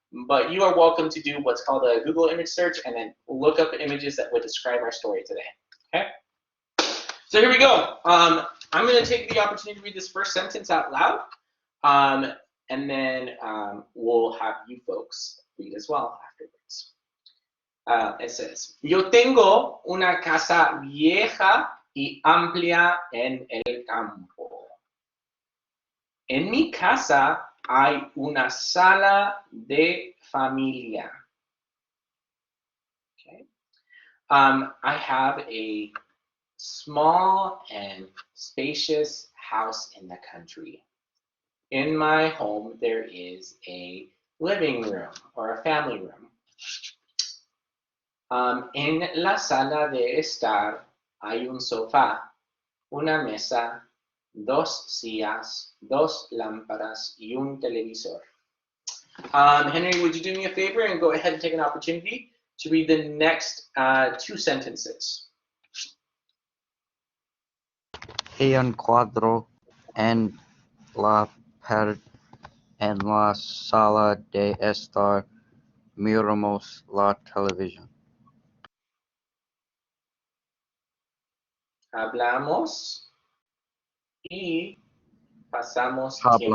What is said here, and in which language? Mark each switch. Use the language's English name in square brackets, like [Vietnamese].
[English] But you are welcome to do what's called a Google image search and then look up images that would describe our story today, okay? So here we go. I'm going to take the opportunity to read this first sentence out loud, and then we'll have you folks read as well afterwards. It says, [Spanish] yo tengo una casa vieja y amplia en el campo. En mi casa hay una sala de familia. [English] Okay. I have a small and spacious house in the country. In my home, there is a living room or a family room. [Spanish] En la sala de estar hay un sofá, una mesa, dos sillas, dos lámparas y un televisor. [English] Henry, would you do me a favor and go ahead and take an opportunity to read the next two sentences? [Spanish] Hay un cuadro en la pared en la sala de estar. Miramos la televisión. Hablamos y pasamos tiempo